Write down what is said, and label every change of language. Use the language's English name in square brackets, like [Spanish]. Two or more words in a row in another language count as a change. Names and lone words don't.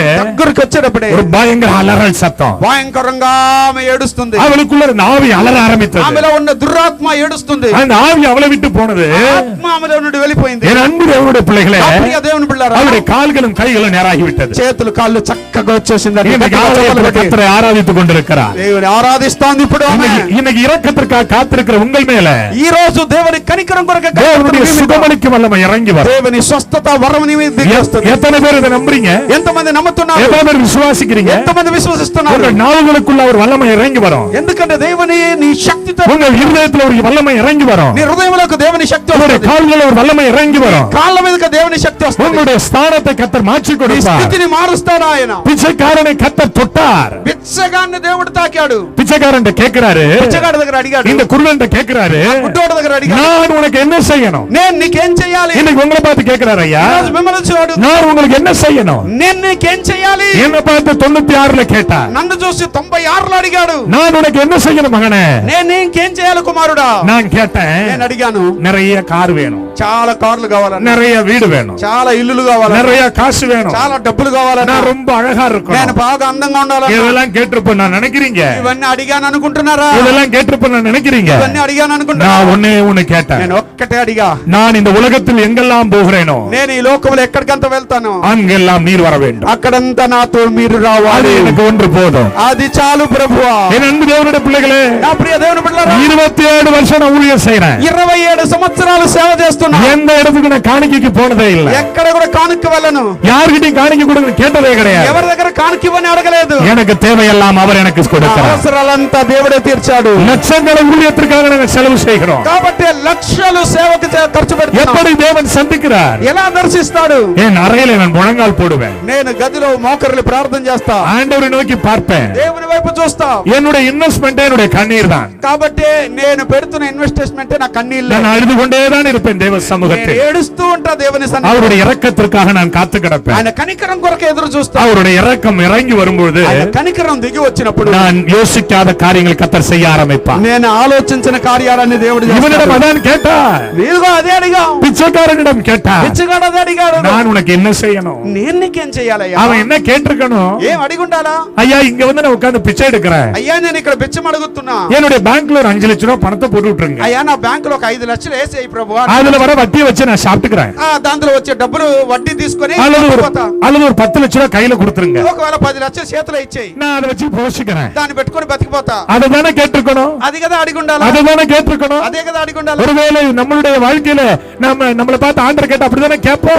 [Telugu] దగ్గరికి వచ్చేటప్పుడే [Tamil] ஒரு பயங்கர அலறல் சத்தம். [Telugu] భయంకరంగా ఆమె ఏడుస్తుంది. [Tamil] அவளுக்குள்ள ஒரு ஆவி அலற ஆரம்பித்தது. [Telugu] ఆమెలో ఉన్న దురాత్మ ఏడుస్తుంది. [Tamil] அந்த ఆవి அவளை விட்டு போனது. [Telugu] ఆత్మ ఆమెలో నుండి వెళ్ళిపోయింది. [Tamil] என் அன்பு தேவனுடைய பிள்ளைகளே, [Telugu] నా ప్రియ దేవుని బిడ్డలారా, [Tamil] அவருடைய கால்களும் கைகளும் நேராகி விட்டது. [Telugu] చేతులు కాళ్ళు చక్కగా వచ్చేసింది. [Tamil] இன்னைக்கு ஆலயத்தில் கர்த்தரை ஆராதித்துக் கொண்டிருக்கிறார். [Telugu] దేవుని ఆరాధిస్తాంది ఇప్పుడు ఆమె. [Tamil] இன்னைக்கு இரக்கத்திற்காக காத்திருக்கிற உங்கள் மேல [Telugu] ఈ రోజు దేవుని కనికరం కొరకు [Tamil] தேவனுடைய சுகமளிக்கும் வல்லமை இறங்கி வரும். [Telugu] దేవుని స్వస్థత వరం నీ మీద దిగి వస్తుంది. [Tamil] எத்தனை பேர் இதை நம்புறீங்க? [Telugu] ఎంతమంది నమ్ముతున్నారు? [Tamil] எத்தனை பேர் விசுவாசிக்கிறீங்க? [Telugu] ఎంతమంది విశ్వసిస్తున్నారు? [Tamil] உங்கள் நாவுகளுக்குள்ள ஒரு வல்லமை இறங்கி வரும். [Telugu] ఎందుకంటే దేవుని నీ శక్తితో [Tamil] உங்கள் இருதயத்துல ஒரு வல்லமை இறங்கி வரும். [Telugu] నీ హృదయంలోకి దేవుని శక్తి [Tamil] உங்களுடைய [Telugu] వస్తుంది. [Tamil] கால்களில் ஒரு வல்லமை இறங்கி வரும். [Telugu] కాళ్ళ మీదకి దేవుని శక్తి వస్తుంది. [Tamil] உங்களுடைய ஸ்தானத்தை கர்த்தர் மாற்றி [Telugu] నీ [Tamil] கொடுப்பார். [Telugu] స్థితిని మారుస్తాడు ఆయన. [Tamil] பிச்சைக்காரனை கர்த்தர் தொட்டார். [Telugu] బిచ్చగాన్ని దేవుడు తాకాడు. [Tamil] பிச்சைக்காரன் கேக்குறாரு, [Telugu] బిచ్చగాడి దగ్గర అడిగాడు. [Tamil] இந்த குருடன் கேக்குறாரு, [Telugu] గుడ్డోడి దగ్గర అడిగాడు, [Tamil] நான் உனக்கு என்ன செய்யணும்? [Telugu] నేను నీకేం చేయాలి? [Tamil] இன்னைக்கு உங்களை பார்த்து கேக்குறாரு, ஐயா [Telugu] ఈ రోజు మిమ్మల్ని చూడు, [Tamil] நான் உங்களுக்கு என்ன செய்யணும்? [Telugu] నేను నీకేం చేయాలి? [Tamil] என்ன பார்த்து 96ல கேட்டார், [Telugu] నన్ను చూసి 96లో అడిగాడు, [Tamil] நான் உனக்கு என்ன செய்யணும் மகனே? [Telugu] నేను ఇంకేం చేయాలి కుమారుడా? [Tamil] நான் கேட்டேன், [Telugu] నేను అడిగాను, [Tamil] நிறைய கார் வேணும், [Telugu] చాలా కార్లు కావాలన్నా, [Tamil] நிறைய வீடு வேணும், [Telugu] చాలా ఇల్లులు కావాలన్నా, [Tamil] நிறைய காசு வேணும், [Telugu] చాలా డబ్బులు కావాలన్నా, [Tamil] நான் ரொம்ப அழகா [Telugu] నేను [Tamil] இருக்கணும். [Telugu] బాగా అందంగా ఉండాలన్నా, [Tamil] இதெல்லாம் கேட்டிருப்பேன் நான் நினைக்கிறீங்க? [Telugu] ఇవన్నీ అడిగాను అనుకుంటున్నారా? [Tamil] இதெல்லாம் கேட்டிருப்பேன் நான் நினைக்கிறீங்க? [Telugu] ఇవన్నీ అడిగాను అనుకుంటున్నా? [Tamil] நான் ஒண்ணே ஒண்ணு கேட்டேன். [Telugu] నేను ఒక్కటే అడిగా, [Tamil] நான் இந்த உலகத்தில் எங்கெல்லாம் போகிறேனோ [Telugu] నేను ఈ లోకంలో ఎక్కడికంత వెళ్తాను, [Tamil] அங்கெல்லாம் நீர் வர வேண்டும். [Telugu] అక్కడంతా నాతో మీరు [Tamil] அது [Telugu] రావాలి. [Tamil] எனக்கு ஒன்று போதும். [Telugu] అది చాలు ప్రభువా. [Tamil] என் அன்பு தேவனுடைய பிள்ளைகளே, [Telugu] నా ప్రియ దేవుని బిడ్డలారా, [Tamil] 27 வருஷம் நான் ஊழியம் செய்றேன். [Telugu] 27 సంవత్సరాలు సేవ చేస్తున్నా. [Tamil] எந்த இடத்துக்கு நான் காணிக்கைக்கு போனதே இல்ல. [Telugu] ఎక్కడ కూడా కానుక వెళ్ళను. [Tamil] யார்கிட்டயும் காணிக்கை கொடுக்க கேட்டதே கிடையாது. [Telugu] ఎవరి దగ్గర కానుక ఇవ్వని అడగలేదు. [Tamil] எனக்கு தேவையெல்லாம் அவர் எனக்கு கொடுக்கிறார். [Telugu] అవసరాలంతా దేవుడే తీర్చాడు. [Tamil] லட்சங்களை ஊழியத்திற்காக நாங்கள் செலவு செய்கிறோம். [Telugu] కాబట్టి లక్షలు సేవకు ఖర్చు పెడుతున్నాం. [Tamil] எப்படி தேவன் சந்திக்கிறார்? [Telugu] ఎలా దర్శిస్తాడు? [Tamil] என் அறையில நான் முழங்கால் போடுவேன். [Telugu] నేను గదిలో మోకర్లు ప్రార్థన చేస్తా. [Tamil] ஆண்டவரை நோக்கி பார்ப்பேன். [Telugu] దేవుని వైపు చూస్తా. [Tamil] என்னுடைய இன்வெஸ்ட்மெண்ட் என்னுடைய கண்ணீர் தான். [Telugu] కాబట్టి నేను పెడుతున్న ఇన్వెస్ట్మెంట్ నా కన్నీళ్ళే. [Tamil] நான் அழுது கொண்டேதான் இருப்பேன் தேவ [Telugu] నేను [Tamil] சமூகத்தில். [Telugu] ఏడుస్తూ ఉంటా దేవుని సన్నిధిలో. [Tamil] அவருடைய இரக்கத்திற்காக நான் காத்து கிடப்பேன். [Telugu] ఆయన కనికరం కొరకు ఎదురు చూస్తా. [Tamil] அவருடைய இரக்கம் இறங்கி வரும்போது [Telugu] ఆయన కనికరం దిగి వచ్చినప్పుడు [Tamil] நான் யோசிக்காத காரியங்கள் கர்த்தர் செய்ய ஆரம்பிப்பார். [Telugu] నేను ఆలోచించిన కార్యాలన్నీ దేవుడు [Tamil] இவனிடம் [Telugu] చేస్తాడు. [Tamil] அதான் கேட்டார். [Telugu] నీవుగా అదే అడిగా. [Tamil] பிச்சைக்காரனிடம் கேட்டார், [Telugu] పిచ్చిగాడు అదే అడిగాడు. [Tamil] நான் உனக்கு என்ன செய்யணும்? [Telugu] నేను నీకేం చెయ్యాలయ్యా? [Tamil] அவன் என்ன கேட்டிருக்கணும்? [Telugu] ఏం అడిగి ఉండాలా? [Tamil] ஐயா, இங்க வந்து நான் உட்கார்ந்து பிச்சை எடுக்கிறேன். [Telugu] అయ్యా నేను ఇక్కడ బిచ్చం అడుగుతున్నా. [Tamil] என்னுடைய பேங்க்ல ஒரு 5 லட்சம் ரூபாய் பணத்தை போட்டு விட்டுருங்க. [Telugu] అయ్యా నా బ్యాంకులో ఒక 5 లక్షలు వేసేయి ప్రభు. [Tamil] அதுல வர வட்டியை வச்சு நான் சாப்பிட்டுக்கிறேன். [Telugu] దాంట్లో వచ్చే డబ్బులు వడ్డీ తీసుకొని [Tamil] அல்லது ஒரு [Telugu] పోతా. [Tamil] 10 லட்சம் ரூபாய் கையில கொடுத்துருங்க. [Telugu] ఒకవేళ 10 లక్షలు చేతిలో ఇచ్చేయి. [Tamil] நான் அதை வச்சு போஷிக்கிறேன். [Telugu] దాన్ని పెట్టుకొని బతికిపోతా. [Tamil] அதுதானே கேட்டிருக்கணும். [Telugu] అది కదా అడిగి ఉండాలా? [Tamil] அதுதானே கேட்டிருக்கணும். [Telugu] అదే కదా అడిగి ఉండాలి. [Tamil] ஒருவேளை நம்மளுடைய வாழ்க்கையில நம்மளை பார்த்து ஆண்டர் கேட்ட அப்படிதானே கேட்போம்.